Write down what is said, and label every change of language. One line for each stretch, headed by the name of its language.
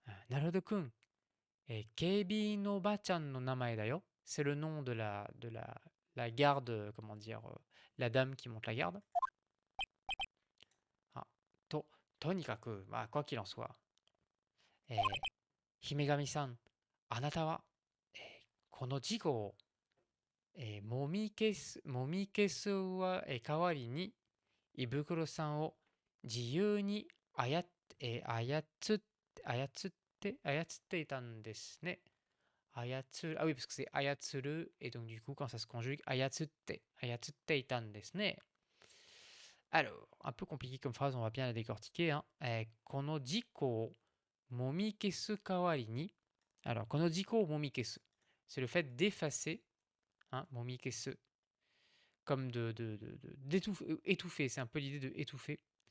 Japanese: Naruto-kun, Keibi no Ba-chan no namae da yo.
French: C'est le nom de la garde, comment dire, la dame qui monte la garde. Ah, tonikaku, bah, quoi qu'il en soit.
Japanese: Himegami-san, anata wa, この事故を、もみ消すは、代わりに、胃袋さんを自由に操っていたんですね。
French: Ah oui, parce que c'est ayatsuru, et donc du coup, quand ça se conjugue,
Japanese: ayatsute itan desu ne.
French: Alors, un peu compliqué comme phrase, on va bien la décortiquer. Hein.
Japanese: Kono jiko o momikesu kawari ni.
French: Alors, kono jiko o momikesu, c'est le fait d'effacer, hein, momikesu, comme d'étouffer, étouffer, c'est un peu l'idée de étouffer.